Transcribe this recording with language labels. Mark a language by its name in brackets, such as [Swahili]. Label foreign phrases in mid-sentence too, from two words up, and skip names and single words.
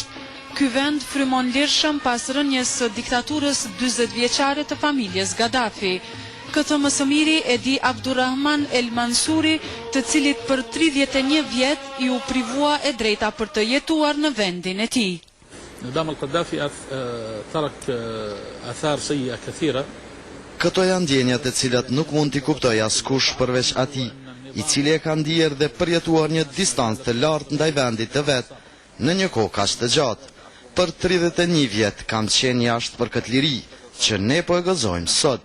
[Albanian] Ky vend frymon lirshëm pas rënjes së diktaturës 40 vjeçare të familjes Gaddafi. Këtë më së miri e di Abdurrahman El Mansuri, të cilit për 31 vjet i u privua e drejta për të jetuar në vendin e tij. [Arabic] نظام القذافي ترك آثار سيئة كثيرة. [Albanian] Këto janë ndjenjat e cilat nuk mund t'i kuptoj askush përveç atij, i cili e ka ndier dhe përjetuar një distancë të lartë ndaj vendit të vet në një kohë kaq të gjatë. Për 31 vjet kam qenë jashtë për këtë liri që ne po e gëzojmë sot.